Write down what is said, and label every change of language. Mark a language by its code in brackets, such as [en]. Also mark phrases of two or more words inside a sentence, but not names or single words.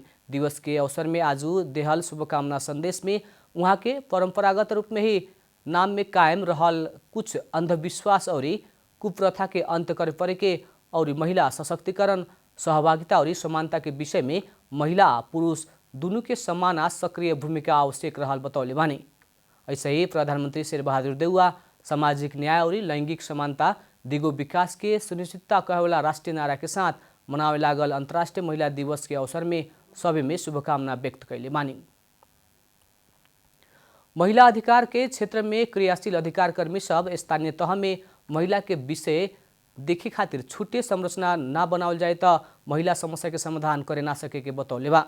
[bho] दिवस के अवसर में आज देहल शुभकामना संदेश में वहाँ के परंपरागत रूप में ही नाम में कायम रहल कुछ अंधविश्वास और कुप्रथा के अंत करे पड़े के और महिला सशक्तिकरण सहभागिता और समानता के विषय में महिला पुरुष दोनों के समान सक्रिय भूमिका आवश्यक रहल बतौले बानी। ऐसे ही प्रधानमंत्री शेरबहादुर देउवा सामाजिक न्याय और लैंगिक समानता दिगो विकास के सुनिश्चितता कहेवाला राष्ट्रीय नारा के साथ मनावे लागल अंतर्राष्ट्रीय महिला दिवस के अवसर में सभी में शुभकामना व्यक्त कैले बानी। महिला अधिकार के क्षेत्र में क्रियाशील अधिकार कर्मी सब स्थानीय तह में महिला के विषय देखे खातिर छुट्टे संरचना ना बनावल जाए तो महिला समस्या के समाधान करे ना सके के बतौले बा।